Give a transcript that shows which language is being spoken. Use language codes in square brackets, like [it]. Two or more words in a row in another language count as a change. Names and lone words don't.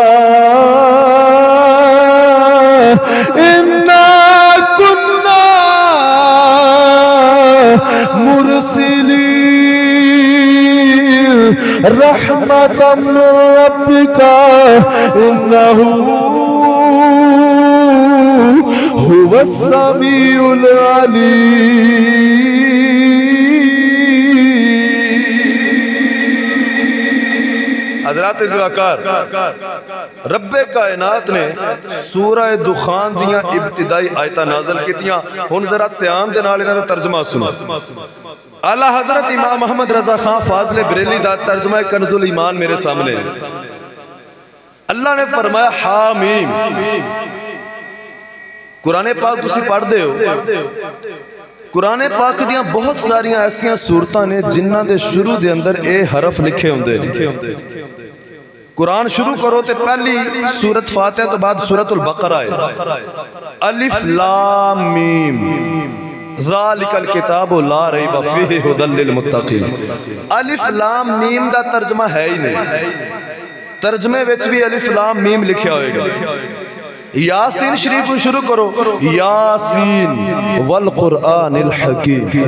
[ar] إنا كنا مرسلين رحمة من ربك إنه هو السميع العليم [pa] حضرات وقار رب کائنات نے سورہ دخان دیاں ابتدائی آیتاں نازل کیتیاں ہن ذرا دھیان دے نال انہاں دا ترجمہ سنو اعلی حضرت امام محمد رضا خان فاضل بریلی دا ترجمہ کنز الایمان میرے سامنے اللہ نے فرمایا حامیم قرآن پاک تسی پڑھ دے ہو قرآن پاک دیاں بہت ساریاں ایسیاں صورتاں نے جنہاں دے شروع دے اندر اے حرف لکھے ہوندے قرآن شروع کرو تے پہلی سورت فاتحہ تو بعد سورت البقرہ ہے [ar] الف لام میم ذالک الکتاب لا ریب فیہ ھدی للمتقین الف لام میم [pa] دا ترجمہ ہے ہی نہیں ترجمے وچ بھی [ar] الف لام میم [pa] لکھیا ہوئے گا یاسین شریف کو شروع کرو [ar] یاسین والقرآن الحکیم